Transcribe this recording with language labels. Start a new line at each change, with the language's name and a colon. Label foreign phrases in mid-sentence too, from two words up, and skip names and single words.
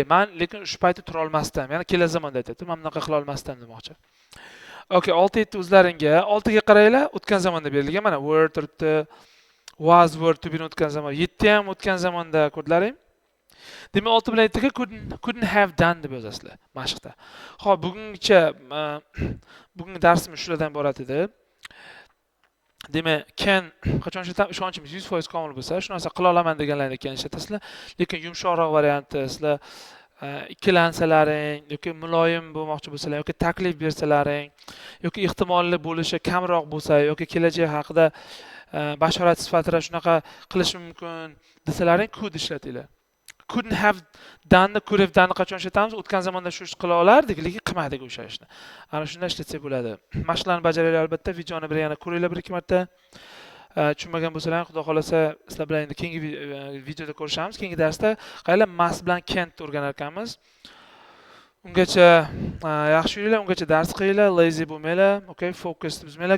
Uzbek: Men lekin shu paytda tura olmasdim. Ya'ni kelasi zamonda aytyapti. Men bunaqa qila olmasdim demoqchi. Okay, 6 yetti o'zlaringga. 6 ga qaranglar, o'tgan zamonda berilgan. Mana were turibdi.
English: Was were to be
Uzbek: o'tgan zamon. 7 ham o'tgan zamonda ko'rdilaring. Demak, 6 bilan 7 ga
English: couldn't have done
Uzbek: deb yozasizlar mashqda. Xo'p, bugungi darsimiz shulardan iborat edi. Demak, can qachon ishonchimiz 100% komil bo'lsa, shu narsa qila olaman deganlarni keyin ishlatasizlar. Lekin yumshoqroq varianti sizlar ikkilansalaring yoki muloyim bo'lmoqchi bo'lsalar yoki taklif bersalaring yoki ehtimolli bo'lishi kamroq bo'lsa yoki kelajak haqida bashorat sifatida shunaqa qilish mumkin desalaring could ishlatinglar.
English: Couldn't have done, could have done
Uzbek: qachon ishlatamiz? O'tgan zamonda shu ish qila olardik, lekin qilmadik o'sha ishni. Ana shunday ishlatsak bo'ladi. Mashqlarni bajaringlar albatta, videoni bir yana ko'ringlar bir ikki marta. Tushunmagan bo'lsalar, xudo xolasa sizlar bilan endi keyingi videoda ko'rishamiz. Keyingi darsda qaylar must bilan can't o'rganar ekanmiz. Ungacha yaxshi yuringlar, ungacha dars qilinglar, lazy bo'lmanglar, okay, focus buzmanglar.